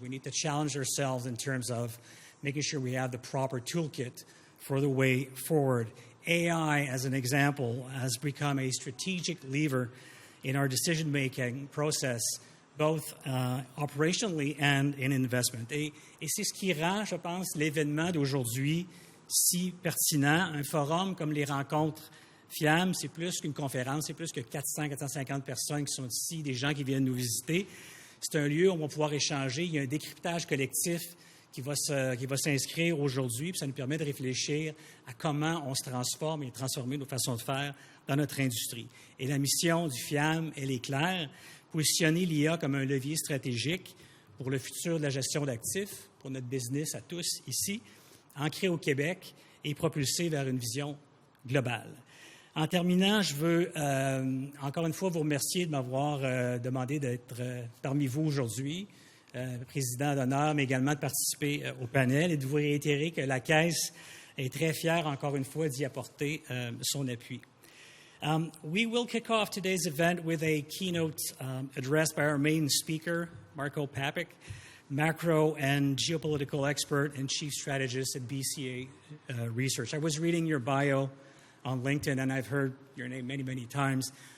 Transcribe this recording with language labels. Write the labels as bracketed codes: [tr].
[en] We need to challenge ourselves in terms of making sure we have the proper toolkit for the way forward. AI, as an example, has become a strategic lever in our decision-making process, both operationally and in investment. [fr] Et c'est ce qui rend, je pense, l'événement d'aujourd'hui si pertinent. Un forum comme les rencontres FIAM, c'est plus qu'une conférence, c'est plus que 400-450 personnes qui sont ici, des gens qui viennent nous visiter. C'est un lieu où on va pouvoir échanger. Il y a un décryptage collectif qui va s'inscrire aujourd'hui, puis ça nous permet de réfléchir à comment on se transforme et transformer nos façons de faire dans notre industrie. Et la mission du FIAM, elle est claire, positionner l'IA comme un levier stratégique pour le futur de la gestion d'actifs, pour notre business à tous ici, ancré au Québec et propulsé vers une vision globale. En terminant, je veux encore une fois vous remercier de m'avoir demandé d'être parmi vous aujourd'hui, président d'honneur, mais également de participer au panel et de vous réitérer que la Caisse est très fière, encore une fois, d'y apporter son appui. [en] We will kick off today's event with a keynote address by our main speaker, Marco Papik, macro and geopolitical expert and chief strategist at BCA Research. I was reading your bio on LinkedIn, and I've heard your name many, many times.